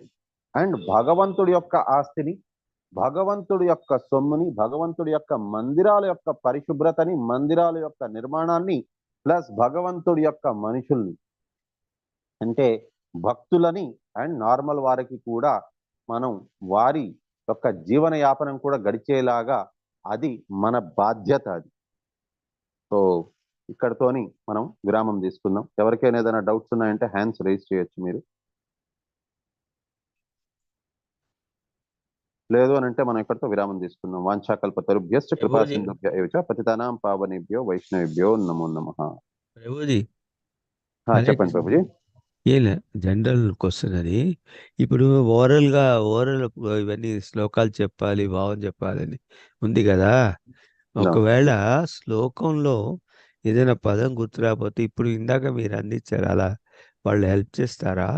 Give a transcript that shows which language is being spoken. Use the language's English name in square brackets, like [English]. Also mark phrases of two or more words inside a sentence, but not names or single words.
[Telugu] అండ్ భగవంతుడి యొక్క ఆస్తిని, భగవంతుడి యొక్క సొమ్ముని, భగవంతుడి యొక్క మందిరాల యొక్క పరిశుభ్రతని, మందిరాల యొక్క నిర్మాణాన్ని, ప్లస్ భగవంతుడి యొక్క మనుషుల్ని అంటే భక్తులని అండ్ నార్మల్ వారికి కూడా మనం వారి యొక్క జీవన యాపనం కూడా గడిచేలాగా అది మన బాధ్యత. అది. సో ఇక్కడతోని మనం విరామం తీసుకుందాం. ఎవరికైనా ఏదైనా డౌట్స్ ఉన్నాయంటే [English] hands raise [Telugu] చేయొచ్చు మీరు. లేదు అని అంటే మనం ఇక్కడితో విరామం తీసుకుందాం. [Sanskrit] वाञ्छाकल्पतरुभ्यश्च कृपासिन्धुभ्य एव च पतितानां पावनेभ्यो वैष्णवेभ्यो नमो नमः. [Telugu] ప్రభుజీ చెప్పండి ప్రభుజీ. ఏలే [English] general question [Telugu] అది. ఇప్పుడు ఓరల్ ఇవన్నీ శ్లోకాలు చెప్పాలి, భావం చెప్పాలని ఉంది కదా. ఒకవేళ శ్లోకంలో ఏదైనా పదం గుర్తు రాకపోతే ఇప్పుడు ఇందాక మీరు అందించారు, అలా వాళ్ళు హెల్ప్ చేస్తారా?